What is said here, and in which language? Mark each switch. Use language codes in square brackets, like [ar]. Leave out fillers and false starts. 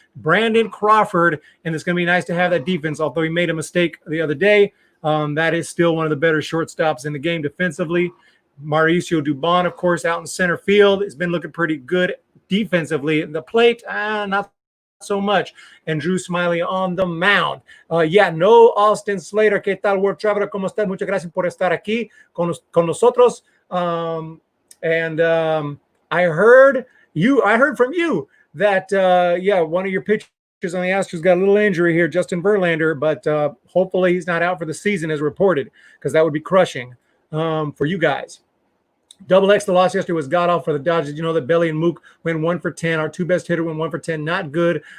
[en] Brandon Crawford, and it's going to be nice to have that defense, although he made a mistake the other day. That is still one of the better shortstops in the game defensively. Mauricio Dubon, of course, out in center field. Has been looking pretty good defensively. The plate, not so much. And Drew Smyly on the mound. No Austin Slater. [es] ¿Qué tal, World Traveler? ¿Cómo estás? Muchas gracias por estar aquí con nosotros. [en] I heard from you that, one of your pitchers on the Astros got a little injury here, Justin Verlander, but hopefully he's not out for the season as reported, because that would be crushing for you guys. Double X, the loss yesterday was god-awful for the Dodgers. You know that Belly and Mook went 1 for 10. Our 2 best hitter went 1 for 10. Not good.